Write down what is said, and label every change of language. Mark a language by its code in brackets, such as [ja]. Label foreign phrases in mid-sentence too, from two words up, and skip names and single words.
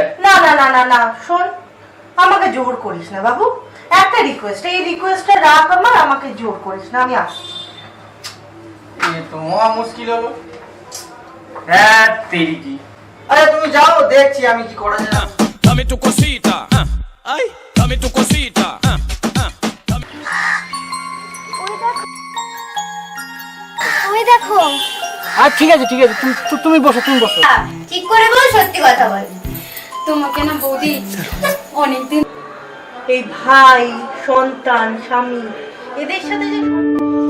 [bn] না না না না না, শোন, আমাকে জোর করিস না বাবু। একটা রিকোয়েস্ট, এই রিকোয়েস্টটা রাখ আমার, আমাকে জোর করিস না, আমি আসছি। এ তো মহা মুশকিল হলো। হ্যাঁ [hi] तेरी की। [bn] আরে তুমি যাও, দেখছি আমি কি করা যায়। [es] Dame tu cosita, ay, dame tu cosita, dame. [bn] ওই দেখো। আর ঠিক আছে ঠিক আছে, তুমি বসো, তুমি বসো। ঠিক করে বল, সত্যি কথা বল। তোমাকে না বৌদি অনেকদিন এই ভাই, সন্তান, স্বামী, এদের সাথে যে